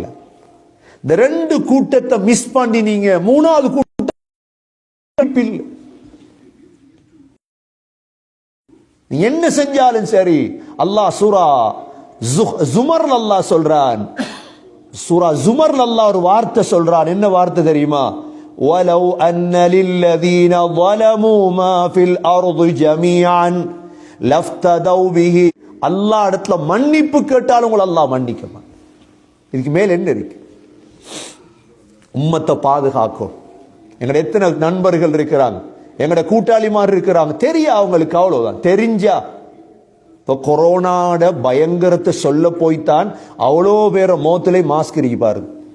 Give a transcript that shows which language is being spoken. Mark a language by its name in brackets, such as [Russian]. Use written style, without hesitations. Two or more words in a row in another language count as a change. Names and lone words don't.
[Tamil] இந்த ரெண்டு கூட்டத்தை மிஸ் பண்ணி நீங்க மூணாவது கூட்டம் என்ன செஞ்சாலும் சரி. அல்லாஹ் சூரா ஜுமர்ல அல்லாஹ் சொல்றான், சூரா ஜுமர்ல அல்லாஹ் ஒரு வார்த்தை சொல்றான். என்ன வார்த்தை தெரியுமா? [Arabic] وَلَوْ أَنَّ لِلَّذِينَ ظَلَمُوا مَا فِي الْأَرْضِ جَمِيعًا لَافْتَدَوْا بِهِ. [Tamil] அல்லாஹ் இடத்துல மன்னிப்பு கேட்டாலும் உங்களை அல்லாஹ் மன்னிக்க மாட்டான். இதுக்கு மேல என்ன இருக்கு? உம்மத்தை பாதுகாக்கும். எங்கட எத்தனை நண்பர்கள் இருக்கிறாங்க, எங்கட கூட்டாளிமார் இருக்கிறாங்க, தெரியா அவங்களுக்கு, அவ்வளவுதான். தெரிஞ்சா இப்ப கொரோனாட பயங்கரத்தை சொல்ல போய்த்தான் அவ்வளோ பேர மோத்திலே மாஸ்க் இருக்கு பாருங்க.